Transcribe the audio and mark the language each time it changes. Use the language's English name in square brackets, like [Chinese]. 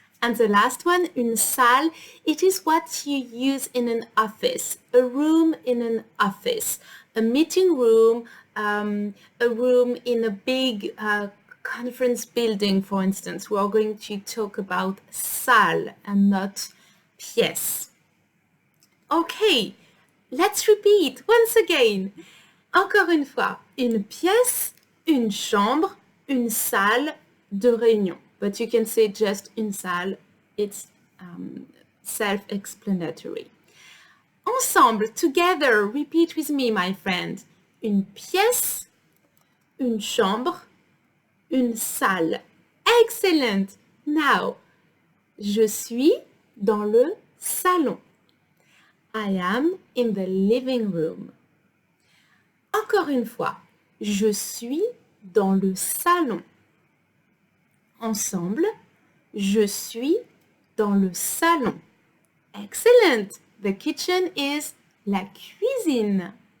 [English] And the last one, une salle, it is what you use in an office, a room in an office, a meeting room, a room in a big conference building, for instance. We are going to talk about salle and not pièce. Okay, let's repeat once again. [French] Encore une fois, une pièce, une chambre, une salle de réunion. [English] But you can say just une salle. It's self-explanatory. Ensemble, together, repeat with me, my friend. [French] Une pièce, une chambre, une salle. Excellent. Now, je suis dans le salon. [English] I am in the living room. [French] Encore une fois, je suis dans le salon. Ensemble, je suis dans le salon. Excellent. [English] The kitchen is la cuisine.